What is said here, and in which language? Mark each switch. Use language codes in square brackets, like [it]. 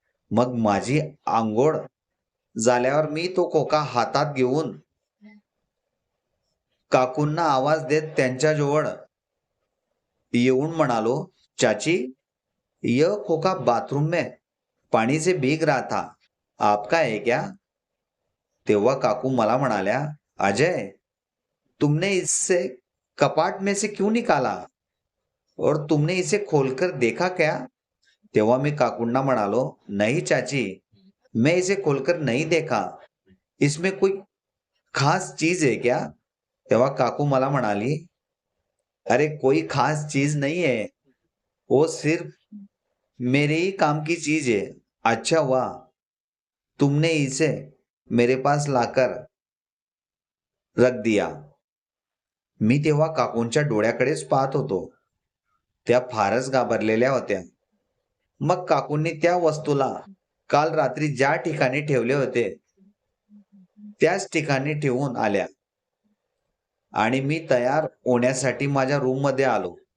[mr] मग माझी अंघोळ झाल्यावर मी तो खोका हातात घेऊन काकूंना आवाज देत त्यांच्याजवळ येऊन म्हणालो, "चाची, [hi] यह खोका बाथरूम में पानी से भीग रहा था, आपका है क्या?" [mr] तेव्हा काकू मला म्हणाल्या, [hi] "अजय, तुमने इससे कपाट में से क्यों निकाला और तुमने इसे खोलकर देखा क्या?" [mr] तेव्हा मी काकूंना म्हणालो, [hi] "नहीं चाची, मैं इसे खोलकर नहीं देखा. इसमें कोई खास चीज है क्या?" [mr] तेव्हा काकू मला म्हणाली, [hi] "अरे कोई खास चीज नहीं है, वो सिर्फ मेरे ही काम की चीज है. अच्छा हुआ तुमने इसे मेरे पास लाकर रख दिया." [mr] मी तेव्हा काकूंच्या डोळ्याकडेच पाहत होतो. त्या फारच घाबरलेल्या होत्या. मग काकूंनी त्या वस्तूला काल रात्री ज्या ठिकाणी ठेवले होते त्याच ठिकाणी ठेवून आल्या आणि मी तयार होण्यासाठी माझ्या रूम मध्ये आलो.